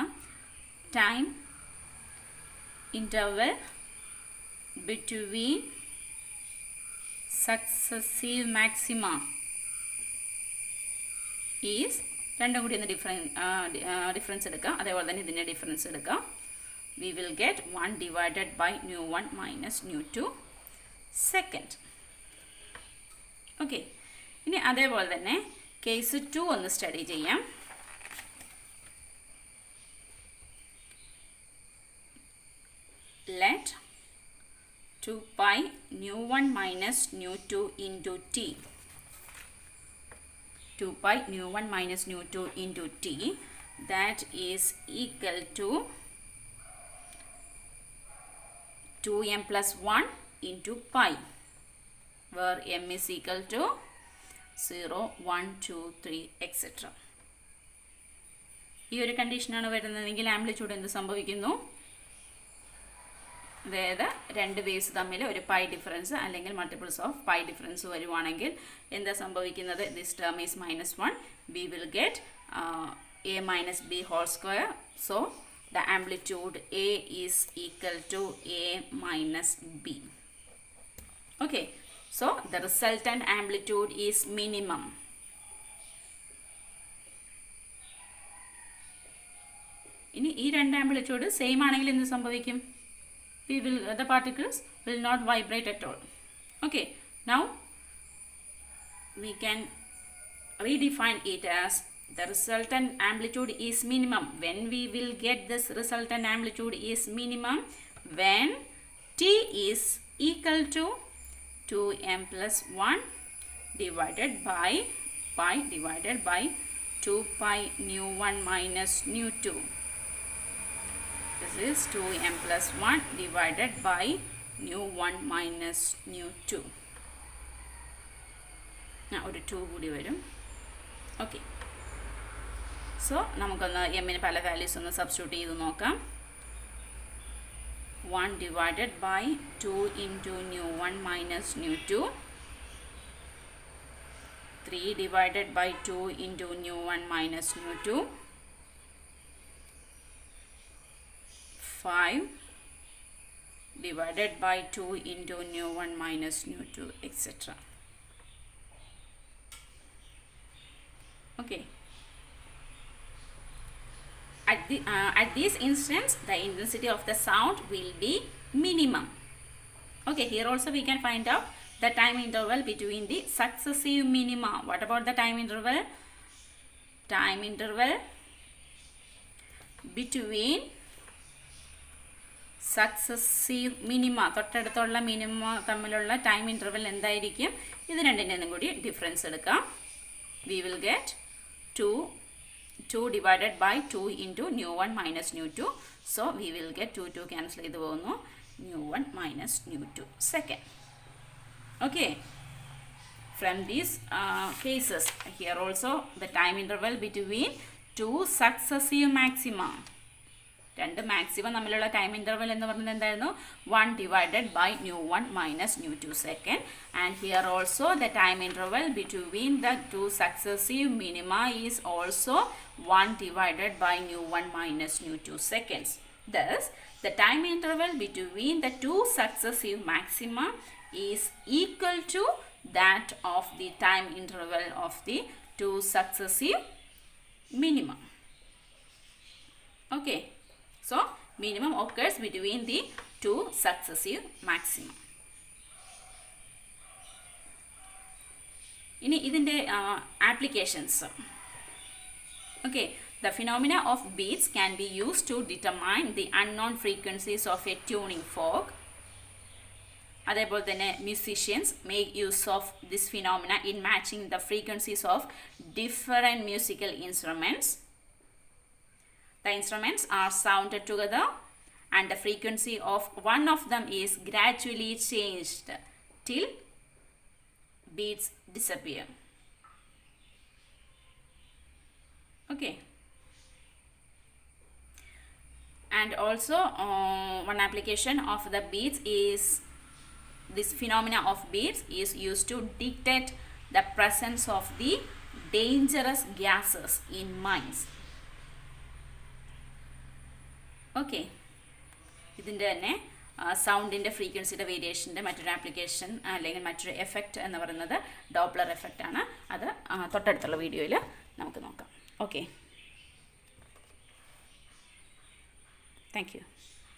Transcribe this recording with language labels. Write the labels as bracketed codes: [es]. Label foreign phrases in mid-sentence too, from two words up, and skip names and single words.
[en] time interval between successive maxima is [ml] രണ്ടും കൂടി ഒന്ന് ഡിഫറൻസ് എടുക്കുക. അതേപോലെ തന്നെ ഇതിൻ്റെ ഡിഫറൻസ് എടുക്കുക. [en] we will get 1 divided by nu 1 minus nu 2 second. [ml] ഓക്കെ, ഇനി അതേപോലെ തന്നെ കേസ് 2 ഒന്ന് സ്റ്റഡി ചെയ്യാം. [en] let 2 pi nu 1 minus nu 2 into t. 2 pi nu 1 minus nu 2 into t, that is equal to 2m plus 1 into pi, where m is equal to 0, 1, 2, 3, etc. [ml] ഈ ഒരു കണ്ടീഷനാണ് വരുന്നതെങ്കിൽ ആംപ്ലിറ്റ്യൂഡ് എന്ത് സംഭവിക്കുന്നു? അതായത് രണ്ട് വേവ്സ് തമ്മിൽ ഒരു [en] pi difference [ml] അല്ലെങ്കിൽ [en] multiples of pi difference [ml] വരുവാണെങ്കിൽ എന്താ സംഭവിക്കുന്നത്? [en] This term is -1. We will get a minus b whole square. So the amplitude a is equal to a minus b. Okay, so the resultant amplitude is minimum. [ml] ഇനി ഈ രണ്ട് ആംപ്ലിറ്റ്യൂഡ് സെയിം ആണെങ്കിൽ എന്ത് സംഭവിക്കും? [en] the particles will not vibrate at all. Okay, now we can redefine it as the resultant amplitude is minimum. When we will get this resultant amplitude is minimum when t is equal to 2m plus 1 divided by 2 pi nu 1 minus nu 2. This is 2m plus 1 divided by nu 1 minus nu 2. [ml] ഒരു 2 കൂടി വരും. [en] Okay, so [ml] നമുക്കൊന്ന് എമ്മിന് പല വാല്യൂസ് ഒന്ന് സബ്സ്റ്റിറ്റ്യൂട്ട് ചെയ്ത് നോക്കാം. [en] 1 divided by 2 into nu1 minus nu2. 3 divided by 2 into nu1 minus nu2. 5 divided by 2 into nu1 minus nu2, etc. Okay. At this instance, the intensity of the sound will be minimum. Okay, here also we can find out the time interval between the successive minima. What about the time interval? Time interval between successive minima. [ml] തൊട്ടടുത്തുള്ള മിനിമ തമ്മിലുള്ള [en] time interval [ml] എന്തായിരിക്കും? ഇത് രണ്ടിൻ്റെയും കൂടി ഡിഫറൻസ് എടുക്കാം. [en] We will get 2 divided by 2 into nu1 minus nu2. So we will get 2 cancel [ml] ചെയ്ത് പോകുന്നു. [en] nu1 minus nu2 second. Okay. From these cases, here also the time interval between 2 successive maxima. [ml] രണ്ട് മാക്സിമം തമ്മിലുള്ള [en] time interval [ml] എന്ന് പറയുന്നത് എന്തായിരുന്നു? [en] 1 divided by nu1 minus nu2 second. And here also the time interval between the two successive minima is also 1 divided by nu1 minus nu2 seconds. Thus, the time interval between the two successive maxima is equal to that of the time interval of the two successive minima. Okay. So, minimum occurs between the two successive maxima. [ml] ഇനി ഇതിൻ്റെ ആപ്ലിക്കേഷൻസ്. [en] Okay, the phenomena of beats can be used to determine the unknown frequencies of a tuning fork. [ml] അതേപോലെ തന്നെ [en] musicians make use of this phenomena in matching the frequencies of different musical instruments. The instruments are sounded together and the frequency of one of them is gradually changed till beats disappear. Okay. And also one application of the beats is this phenomena of beats is used to detect the presence of the dangerous gases in mines. [ml] ഓക്കെ, ഇതിൻ്റെ തന്നെ സൗണ്ടിൻ്റെ ഫ്രീക്വൻസിയുടെ വേരിയേഷൻ്റെ മറ്റൊരു ആപ്ലിക്കേഷൻ അല്ലെങ്കിൽ മറ്റൊരു എഫക്റ്റ് എന്ന് പറയുന്നത് [en] Doppler effect [ml] ആണ്. അത് തൊട്ടടുത്തുള്ള വീഡിയോയിൽ നമുക്ക് നോക്കാം. [en] Okay, thank you.